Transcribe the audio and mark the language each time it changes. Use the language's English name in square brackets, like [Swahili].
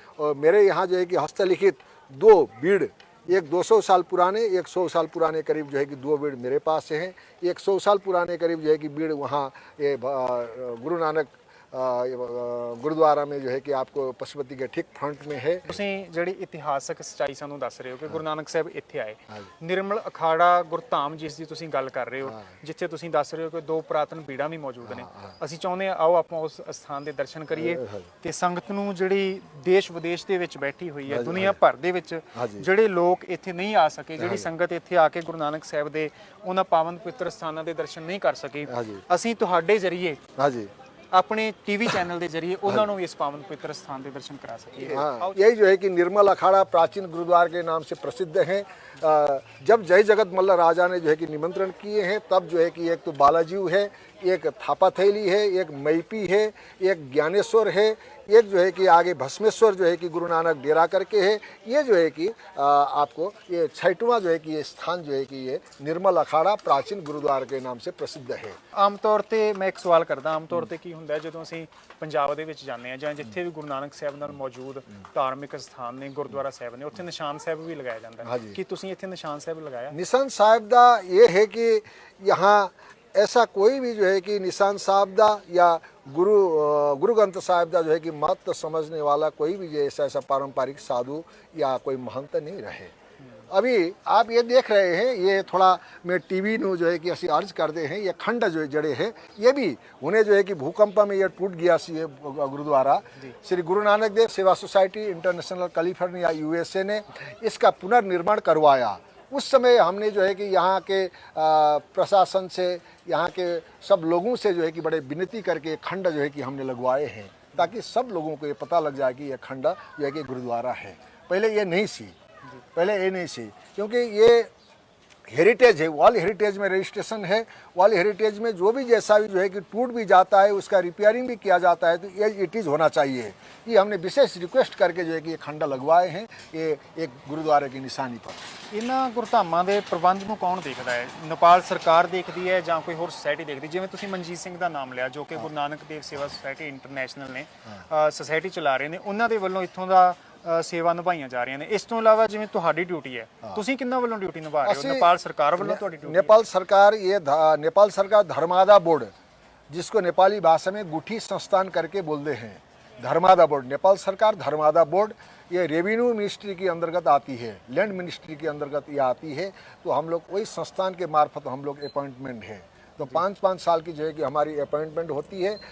[Hindi] और मेरे यहाँ जो है कि हस्तलिखित 2 बीड़, एक 200 साल पुराने, एक 100 साल पुराने करीब जो है कि 2 बीड़ मेरे पास हैं। एक 100 साल पुराने करीब जो है कि बीड़ वहाँ ये गुरु नानक गुरुद्वारा में जो है कि आपको पशुपति के ठीक फ्रंट में है। [Punjabi] ਤੁਸੀਂ ਜਿਹੜੀ ਇਤਿਹਾਸਕ ਸੱਚਾਈ ਸਾਨੂੰ ਦੱਸ ਰਹੇ ਹੋ ਕਿ ਗੁਰੂ ਨਾਨਕ ਸਾਹਿਬ ਇੱਥੇ ਆਏ, ਨਿਰਮਲ ਅਖਾੜਾ ਗੁਰਧਾਮ ਜਿਸ ਦੀ ਤੁਸੀਂ ਗੱਲ ਕਰ ਰਹੇ ਹੋ, ਜਿੱਥੇ ਤੁਸੀਂ ਦੱਸ ਰਹੇ ਹੋ ਕਿ 2 ਪੁਰਾਤਨ ਬੀੜਾਂ ਵੀ ਮੌਜੂਦ ਨੇ, ਅਸੀਂ ਚਾਹੁੰਦੇ ਹਾਂ ਆਓ ਆਪਾਂ ਉਸ ਸਥਾਨ ਦੇ ਦਰਸ਼ਨ ਕਰੀਏ ਤੇ ਸੰਗਤ ਨੂੰ ਜਿਹੜੀ ਦੇਸ਼ ਵਿਦੇਸ਼ ਦੇ ਵਿੱਚ ਬੈਠੀ ਹੋਈ ਹੈ, ਦੁਨੀਆ ਭਰ ਦੇ ਵਿੱਚ ਜਿਹੜੇ ਲੋਕ ਇੱਥੇ ਨਹੀਂ ਆ ਸਕੇ, ਜਿਹੜੀ ਸੰਗਤ ਇੱਥੇ ਆ ਕੇ ਗੁਰੂ ਨਾਨਕ ਸਾਹਿਬ ਦੇ ਉਹਨਾਂ ਪਾਵਨ ਪਵਿੱਤਰ ਸਥਾਨਾਂ ਦੇ ਦਰਸ਼ਨ ਨਹੀਂ ਕਰ ਸਕੀ, ਅਸੀਂ ਤੁਹਾਡੇ ਜ਼ਰੀਏ [Hindi] अपने टीवी चैनल के जरिए उन्होंने इस पावन पवित्र स्थान के दर्शन करा सके। यही जो है कि निर्मल अखाड़ा प्राचीन गुरुद्वारा के नाम से प्रसिद्ध है। जब जय जगत मल्ल राजा ने जो है कि निमंत्रण किए हैं, तब जो है कि एक तो बालाजी है, एक थापाथैली है, एक मैपी है, एक ज्ञानेश्वर है, एक जो है कि आगे भस्मेश्वर जो है कि गुरु नानक डेरा करके है। ये जो है कि आपको ये 6वां जो है कि ये स्थान जो है कि ये निर्मल अखाड़ा प्राचीन गुरुद्वारा के नाम से प्रसिद्ध है। [Punjabi] आम तौर पर मैं एक सवाल करदा, आम तौर पर की हुंदा जो ਅਸੀਂ ਪੰਜਾਬ ਦੇ ਵਿੱਚ ਜਾਂਦੇ ਆ ਜਾਂ ਜਿੱਥੇ ਵੀ ਗੁਰੂ ਨਾਨਕ ਸਾਹਿਬ ਨਾਲ ਮੌਜੂਦ ਧਾਰਮਿਕ ਸਥਾਨ ਨੇ, ਗੁਰਦੁਆਰਾ ਸਾਹਿਬ ਨੇ, ਉੱਥੇ ਨਿਸ਼ਾਨ ਸਾਹਿਬ ਵੀ ਲਗਾਇਆ ਜਾਂਦਾ ਹੈ। ਕੀ ਤੁਸੀਂ ਇੱਥੇ ਨਿਸ਼ਾਨ ਸਾਹਿਬ ਲਗਾਇਆ? [Hindi] निशान साहिब दा ये है कि यहाँ ऐसा कोई भी जो है कि निशान साहबदा या गुरु ग्रंथ साहिबदा जो है कि महत्व समझने वाला कोई भी ऐसा पारंपरिक साधु या कोई महंत नहीं रहे। अभी आप ये देख रहे हैं, ये थोड़ा मैं टीवी नु जो है कि असी अर्ज करते हैं, ये खंड जो जड़े हैं ये भी उन्हें जो है कि भूकंप में ये टूट गया सी गुरुद्वारा। श्री गुरु नानक देव सेवा सोसाइटी इंटरनेशनल कैलिफोर्निया USA ने इसका पुनर्निर्माण करवाया। उस समय हमने जो है कि यहाँ के प्रशासन से, यहाँ के सब लोगों से जो है कि बड़े विनती करके खंड जो है कि हमने लगवाए हैं, ताकि सब लोगों को ये पता लग जाए कि ये खंड जो है कि गुरुद्वारा है। पहले ये नहीं सी, क्योंकि ये हेरिटेज है, वर्ल्ड हेरिटेज में रजिस्ट्रेशन है। वर्ल्ड हेरिटेज में जो भी जैसा भी जो है कि टूट भी जाता है उसका रिपेयरिंग भी किया जाता है, तो ये इट इज़ होना चाहिए। ये हमने विशेष रिक्वेस्ट करके जो है कि ये खंडा लगवाए हैं, ये एक गुरुद्वारे की निशानी पर। [Punjabi] ਇਹਨਾਂ ਗੁਰਧਾਮਾਂ ਦੇ ਪ੍ਰਬੰਧ ਨੂੰ ਕੌਣ ਦੇਖਦਾ ਹੈ? ਨੇਪਾਲ ਸਰਕਾਰ ਦੇਖਦੀ ਹੈ ਜਾਂ ਕੋਈ ਹੋਰ ਸੁਸਾਇਟੀ ਦੇਖਦੀ? ਜਿਵੇਂ ਤੁਸੀਂ ਮਨਜੀਤ ਸਿੰਘ ਦਾ ਨਾਮ ਲਿਆ, ਜੋ ਕਿ ਗੁਰੂ ਨਾਨਕ ਦੇਵ ਸੇਵਾ ਸੁਸਾਇਟੀ ਇੰਟਰਨੈਸ਼ਨਲ ਨੇ ਸੁਸਾਇਟੀ ਚਲਾ ਰਹੇ ਨੇ, ਉਹਨਾਂ ਦੇ ਵੱਲੋਂ ਇੱਥੋਂ ਦਾ ਸੇਵਾ ਨਿਭਾਈਆਂ ਜਾ ਰਹੀਆਂ ਨੇ। ਇਸ ਤੋਂ ਇਲਾਵਾ ਜਿਵੇਂ ਤੁਹਾਡੀ ਡਿਊਟੀ ਹੈ, ਤੁਸੀਂ ਕਿੰਨਾਂ ਵੱਲੋਂ ਡਿਊਟੀ ਨਿਭਾ ਰਹੇ ਹੋ? ਨੇਪਾਲ ਸਰਕਾਰ ਵੱਲੋਂ ਤੁਹਾਡੀ ਡਿਊਟੀ? [Hindi] नेपाल सरकार धर्मादा बोर्ड, जिसको नेपाली भाषा में गुठी संस्थान करके बोलते हैं, धर्मादा बोर्ड, नेपाल सरकार धर्मादा बोर्ड, ये रेवेन्यू मिनिस्ट्री के अंतर्गत आती है, लैंड मिनिस्ट्री के अंतर्गत ये आती है। तो हम लोग वही संस्थान के मार्फत हम लोग अपॉइंटमेंट है, तो 5-5 साल की जो है कि हमारी अपॉइंटमेंट होती है।